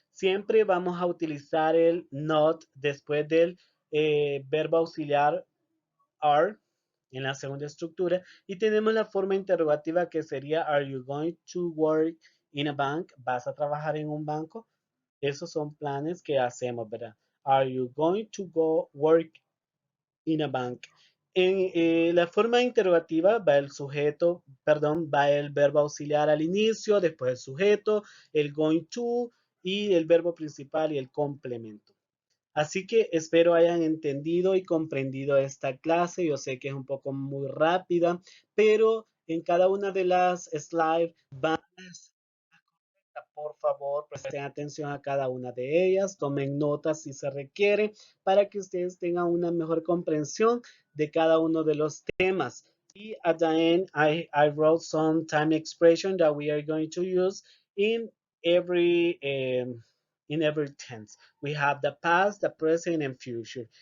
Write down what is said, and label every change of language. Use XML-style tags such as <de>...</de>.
<es>Siempre vamos a utilizar el not después del verbo auxiliar are en la segunda estructura. Y tenemos la forma interrogativa que sería</es> <en>Are you going to work in a bank?</en> <es>¿Vas a trabajar en un banco? Esos son planes que hacemos, ¿verdad?</es> <en>Are you going to go work in a bank?</en> <es>En la forma interrogativa va el sujeto, perdón, va el verbo auxiliar al inicio, después el sujeto, el going to y el verbo principal y el complemento. Así que espero hayan entendido y comprendido esta clase. Yo sé que es un poco muy rápida, pero En cada una de las slides van a, por favor, presten atención a cada una de ellas, tomen notas si se requiere para que ustedes tengan una mejor comprensión de cada uno de los temas.</es> <en>Y at the end, I wrote some time expression that we are going to use in every in every tense. We have the past, the present, and future.</en>